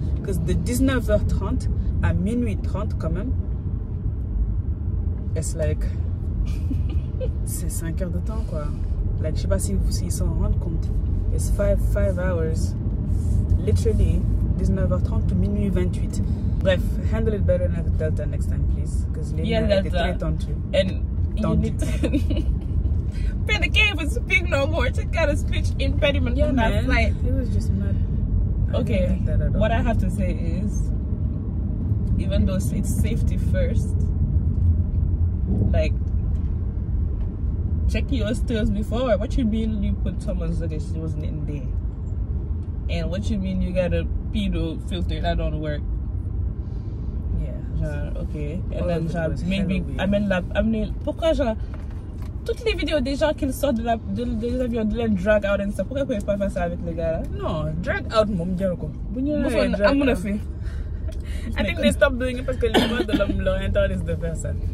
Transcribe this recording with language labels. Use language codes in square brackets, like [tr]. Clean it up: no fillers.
[en] Because [fr] de 19h30 à minuit 30 quand même, [en] it's like, [fr] c'est 5 heures de temps, quoi. [en] Like, [fr] je sais pas s'ils s'en rendent compte. [en] It's 5 hours, literally, [fr] 19h30 to minuit 28. [en] Bref, handle it better than Delta next time, please. [fr] Because Delta très tendu. [en] And you need to... Penny can't even speak no more. She got a speech impediment on that flight. It was just mad. Okay, what I have to say is, even though it's safety first, like, check your stills before. What you mean you put someone's luggage she wasn't in there? And what you mean you got a pedo filter that don't work? Yeah. Okay. And then maybe I mean [fr] pourquoi genre toutes les vidéos des gens qui sortent des avions de les [en] drag out and stuff, [fr] pourquoi ils peuvent pas faire ça avec les gars là? [wo] Non, drag out moom jaru ko. Bu ñu amuna fi. [en] I think they stopped doing it [fr] parce que les droits de l'homme leur interdisent de faire ça.